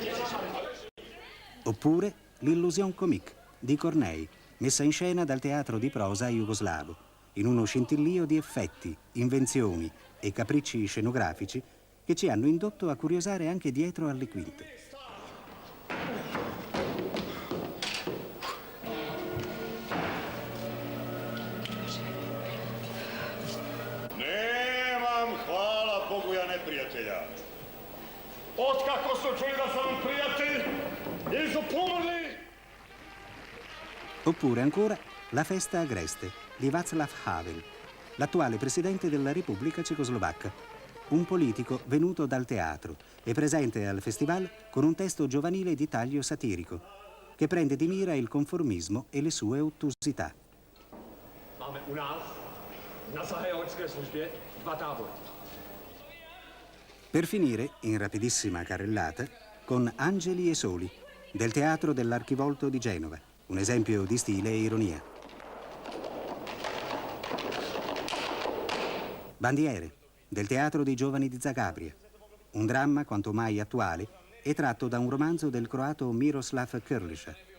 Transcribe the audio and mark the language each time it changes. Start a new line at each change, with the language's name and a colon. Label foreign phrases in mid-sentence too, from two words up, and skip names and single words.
Italian: Oppure l'Illusion comique di Corneille, messa in scena dal teatro di prosa jugoslavo, in uno scintillio di effetti, invenzioni e capricci scenografici che ci hanno indotto a curiosare anche dietro alle quinte.
Croatian: Nemam, hvala Bogu, ja neprijatelja. Otkako su čuli da sam prijatelj, ili su pomrli?
Italian: Oppure ancora la festa agreste di Václav Havel, l'attuale presidente della Repubblica Cecoslovacca, un politico venuto dal teatro e presente al festival con un testo giovanile di taglio satirico, che prende di mira il conformismo e le sue ottusità.
Czech: Máme u nás na zahajovačské službě 2 tábory.
Italian: Per finire, in rapidissima carrellata, con Angeli e Soli, del Teatro dell'Archivolto di Genova, un esempio di stile e ironia. Bandiere, del Teatro dei Giovani di Zagabria, un dramma quanto mai attuale e tratto da un romanzo del croato Miroslav Krliša.